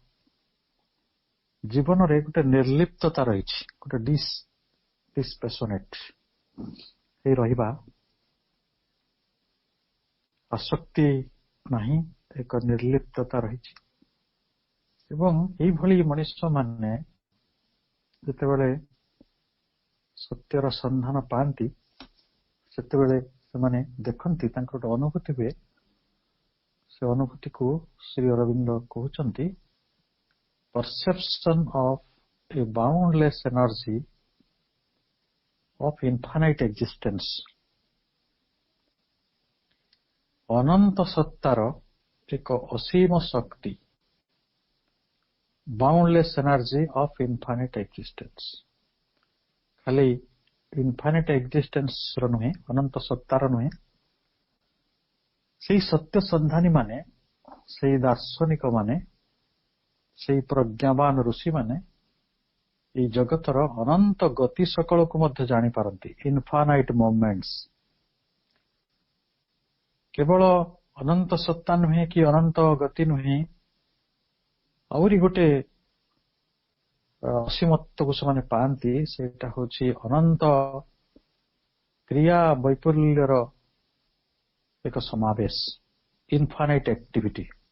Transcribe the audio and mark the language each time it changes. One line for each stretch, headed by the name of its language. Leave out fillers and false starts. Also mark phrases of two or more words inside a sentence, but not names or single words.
Odia: ଜୀବନରେ ଗୋଟେ ନିର୍ଲିପ୍ତତା ରହିଛି, ଗୋଟେ ଡିସ୍ପେସନେଟ୍ ହେଇ ରହିବା, ଆସକ୍ତି ନାହିଁ, ଏକ ନିର୍ଲିପ୍ତତା ରହିଛି ଏବଂ ଏଇଭଳି ମଣିଷ ମାନେ ଯେତେବେଳେ ସତ୍ୟର ସନ୍ଧାନ ପାଆନ୍ତି ସେତେବେଳେ ସେମାନେ ଦେଖନ୍ତି, ତାଙ୍କର ଗୋଟେ ଅନୁଭୂତି ହୁଏ। ସେ ଅନୁଭୂତିକୁ ଶ୍ରୀ ଅରବିନ୍ଦ କହୁଛନ୍ତି
English: perception of a boundless energy of infinite existence,
Odia: ଅନନ୍ତ ସତ୍ତାର ଏକ ଅସୀମ ଶକ୍ତି,
English: boundless energy of infinite existence,
Odia: ଖାଲି
English: infinite existence
Odia: ର ନୁହେଁ, ଅନନ୍ତ ସତ୍ତାର ନୁହେଁ, ସେଇ ସତ୍ୟ ସନ୍ଧାନୀ ମାନେ, ସେଇ ଦାର୍ଶନିକ ମାନେ, ସେଇ ପ୍ରଜ୍ଞାବାନ ଋଷି ମାନେ ଏଇ ଜଗତର ଅନନ୍ତ ଗତି ସକଳକୁ ମଧ୍ୟ ଜାଣିପାରନ୍ତି।
English: infinite moments,
Odia: କେବଳ ଅନନ୍ତ ସତ୍ତା ନୁହେଁ କି ଅନନ୍ତ ଗତି ନୁହେଁ, ଆହୁରି ଗୋଟେ ଅସୀମତ୍ୱକୁ ସେମାନେ ପାଆନ୍ତି, ସେଇଟା ହଉଛି ଅନନ୍ତ କ୍ରିୟା ବୈପୁଲ୍ୟର ଏକ ସମାବେଶ,
English: infinite activity.